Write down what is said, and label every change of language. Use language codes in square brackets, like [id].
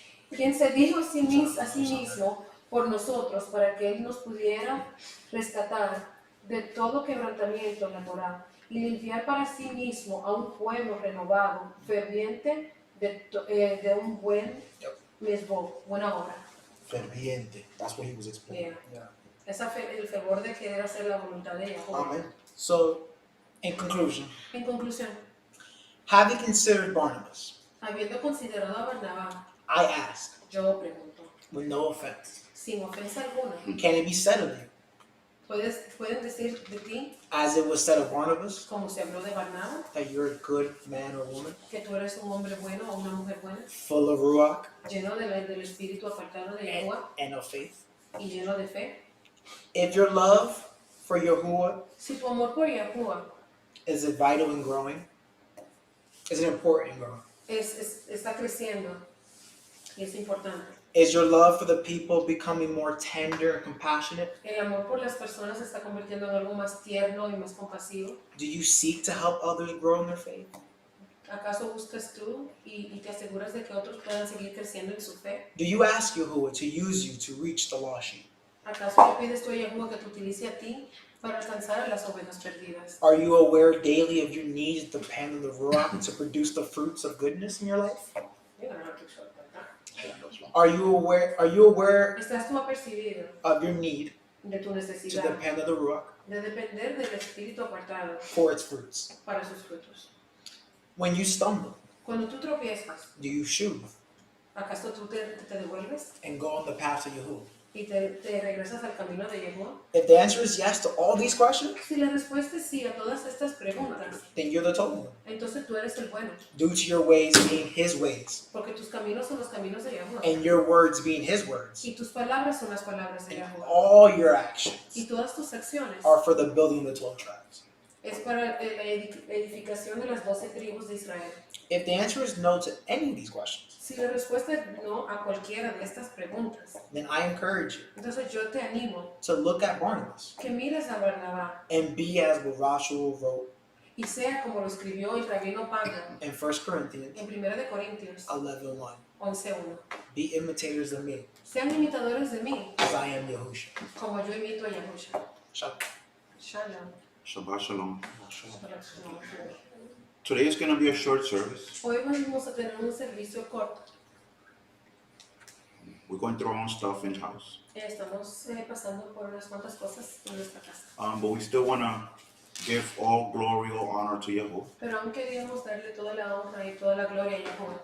[es] Quien se dijo a sí mismo por nosotros para que Él nos pudiera rescatar de todo quebrantamiento laboral y limpiar para sí mismo a un pueblo renovado, ferviente de un buen mesbo, buena obra. Ferviente. [en] That's what he was explaining. [es] Yeah. El fervor de querer hacer la voluntad de Yahweh. Amen. [en] So, in conclusion, [es] En conclusión, [en] having considered Barnabas, [es] habiendo considerado a Barnabá, [en] I ask, [es] yo pregunto, [en] with no offense, [es] sin ofensa alguna, [en] can it be said of you, [es] ¿pueden decir de ti, [en] as it was said of Barnabas, [es] como se habló de Barnabá, [en] that you're a good man or woman, [es] que tú eres un hombre bueno o una mujer buena, [en] full of ruach [es] lleno del espíritu apartado de Yahweh [en] and of faith? [es] y lleno de fe? [en] If your love for Yahuwah [es] Si tu amor por Yahweh [en] is it vital and growing? Is it important and growing? [es] está creciendo y es importante. [en] Is your love for the people becoming more tender and compassionate? [es] El amor por las personas se está convirtiendo en algo más tierno y más compasivo. [en] Do you seek to help others grow in their faith? [es] ¿Acaso buscas tú y te aseguras de que otros puedan seguir creciendo en su fe? [en] Do you ask Yahuwah to use you to reach the lost sheep? [es] ¿Acaso le pides tú a Yahweh que te utilice a ti para alcanzar a las ovejas perdidas? [en] Are you aware daily of your needs to depend on the Ruach to produce the fruits of goodness in your life? You're gonna have to short that down. Are you aware [es] ¿Estás tú apercibido [en] of your need [es] de tu [en] to [es] necesidad [en] depend on the Ruach [es] de depender del espíritu apartado [en] for its fruits? [es] para sus frutos? [en] When you stumble, [es] Cuando tú tropiezas, [en] do you shuv [es] ¿acaso tú te devuelves [en] and go on the path of Yahuwah? [es] y te regresas al camino de Yahweh? [en] If the answer is yes to all these questions, [es] Si la respuesta es sí a todas estas preguntas, [en] then you're the chosen one. [es] entonces tú eres el bueno, [en] Due to your ways being His ways, [es] porque tus caminos son los caminos de Yahweh [en] and your words being His words, [es] y tus palabras son las palabras de [en] and [es] Yahweh [en] all your actions [es] y todas tus acciones [en] are for the building of the 12 tribes. [es] es para la edificación de las 12 tribus de Israel. [en] If the answer is no to any of these questions, [es] Si la respuesta es no a cualquiera de estas preguntas, [en] then I encourage you [es] entonces yo te animo [en] to look at Barnabas [es] que mires a Barnabá [en] and be as what Joshua wrote [es] y sea como lo escribió el rabino Pablo [en] in 1 Corinthians [es] en 1 de Corintios [en] 11:1. [es] 11:1. [en] Be imitators of me, [es] Sean imitadores de mí, [en] as I am Yahushua. [es] como yo imito a Yahusha. [he] Shabbat. Shalom. Shabbat shalom. Shalom. [en] Today is going to be a short service. [es] Hoy vamos a tener un servicio corto. [en] We're going through our own stuff in house. [es] Estamos pasando por unas cuantas cosas en nuestra casa. [en] But we still want to give all glory, all honor to Yahuwah. [es] Pero aún queríamos darle toda la honra y toda la gloria a Yahweh.